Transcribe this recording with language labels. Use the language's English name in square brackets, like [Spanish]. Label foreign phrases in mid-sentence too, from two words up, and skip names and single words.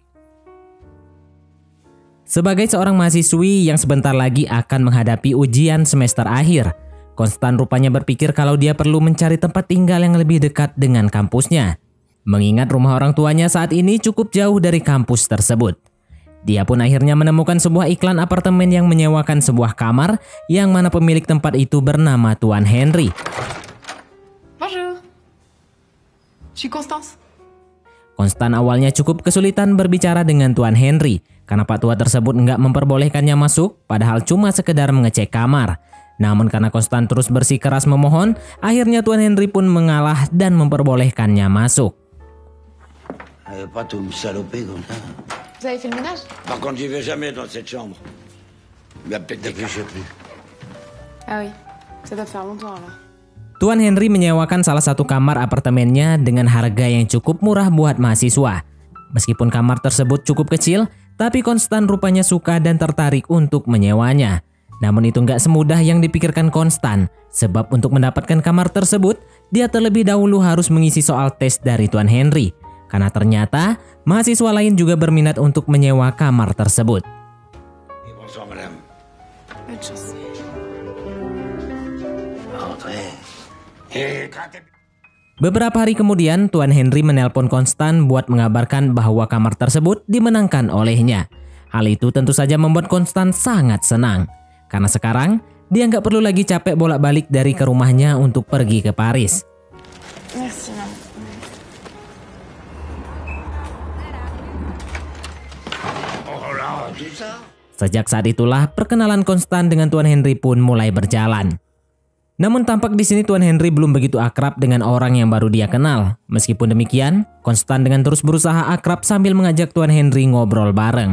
[Indonesian] Sebagai seorang mahasiswi yang sebentar lagi akan menghadapi ujian semester akhir, Konstan rupanya berpikir kalau dia perlu mencari tempat tinggal yang lebih dekat dengan kampusnya. Mengingat rumah orang tuanya saat ini cukup jauh dari kampus tersebut. Dia pun akhirnya menemukan sebuah iklan apartemen yang menyewakan sebuah kamar yang mana pemilik tempat itu bernama Tuan Henry. [French] Bonjour. Je suis Constance. [Indonesian] Konstan awalnya cukup kesulitan berbicara dengan Tuan Henry karena Pak Tua tersebut nggak memperbolehkannya masuk, padahal cuma sekedar mengecek kamar. Namun karena Konstan terus bersikeras memohon, akhirnya Tuan Henry pun mengalah dan memperbolehkannya masuk. [French] Pas tout me saloper comme ça. Vous avez fait le ménage? Par contre, j'y vais jamais dans cette chambre. Il y a peut-être des je sais plus. Ah oui, ça doit faire longtemps alors. [Indonesian] Tuan Henry menyewakan salah satu kamar apartemennya dengan harga yang cukup murah buat mahasiswa. Meskipun kamar tersebut cukup kecil, tapi Konstan rupanya suka dan tertarik untuk menyewanya. Namun itu nggak semudah yang dipikirkan Konstan, sebab untuk mendapatkan kamar tersebut, dia terlebih dahulu harus mengisi soal tes dari Tuan Henry. Karena ternyata mahasiswa lain juga berminat untuk menyewa kamar tersebut. [French] Bonsoir, madame. Bonne chance. [Indonesian] Beberapa hari kemudian, Tuan Henry menelpon Konstan buat mengabarkan bahwa kamar tersebut dimenangkan olehnya. Hal itu tentu saja membuat Konstan sangat senang. Karena sekarang, dia nggak perlu lagi capek bolak-balik dari ke rumahnya untuk pergi ke Paris. [French] Merci, maman. [Indonesian] Sejak saat itulah, perkenalan Konstan dengan Tuan Henry pun mulai berjalan. Namun tampak di sini Tuan Henry belum begitu akrab dengan orang yang baru dia kenal. Meskipun demikian, Konstan dengan terus berusaha akrab sambil mengajak Tuan Henry ngobrol bareng.